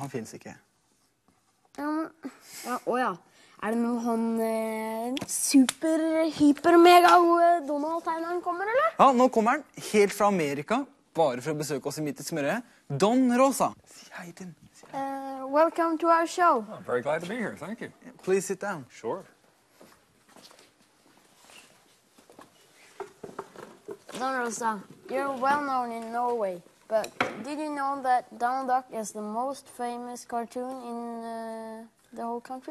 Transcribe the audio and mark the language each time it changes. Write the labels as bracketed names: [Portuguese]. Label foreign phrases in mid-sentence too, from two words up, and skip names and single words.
[Norwegian] Han finnes ikke. Ja, men... Ja, åja. Er det noe han super, hyper, mega gode Donald-tegneren kommer, eller? Ja, nå kommer han helt fra Amerika, bare for å besøke oss i Midt i smørøyet. Don Rosa. Si hei til han. [English] Welcome to our show. I'm very glad to be here, thank you. Please sit down. Sure. Don Rosa, you're well known in Norway, but did you know that Donald Duck is the most famous cartoon in the whole country?